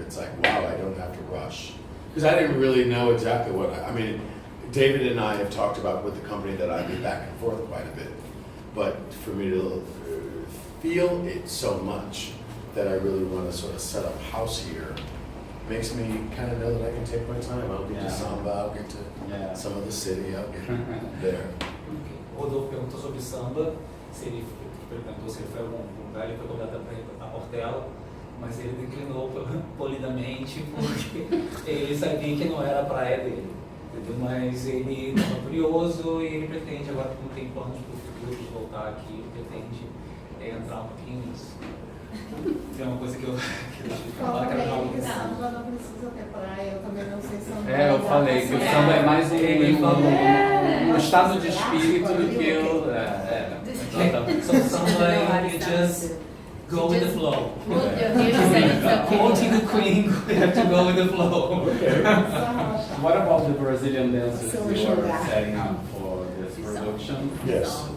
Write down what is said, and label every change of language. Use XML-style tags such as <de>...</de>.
<en>It's like, wow, I don't have to rush. Because I didn't really know exactly what, I mean, David and I have talked about with the company that I be back and forth quite a bit. But for me to feel it so much that I really want to sort of set up house here makes me kind of know that I can take my time. I'll get to Samba, I'll get to some of the city, I'll get there.</en> <pt>Rodolfo perguntou sobre samba, se ele perguntou se ele foi a algum lugar, ele foi convidado a Portela, mas ele declinou polidamente porque ele sabia que não era a praia dele. Entendeu? Mas ele estava curioso e ele pretende, agora que não tem planos para o futuro de voltar aqui, ele pretende entrar um pouquinho nisso. Tem uma coisa que eu deixei de falar, que era algo que samba não precisa ter praia, eu também não sei samba. Eu falei que o samba é mais um estado de espírito do que o...</pt> <en>So samba, you just go with the flow. Quoting the queen, we have to go with the flow. Okay. What about the Brazilian dancers you were setting up for this production? Yes.</en>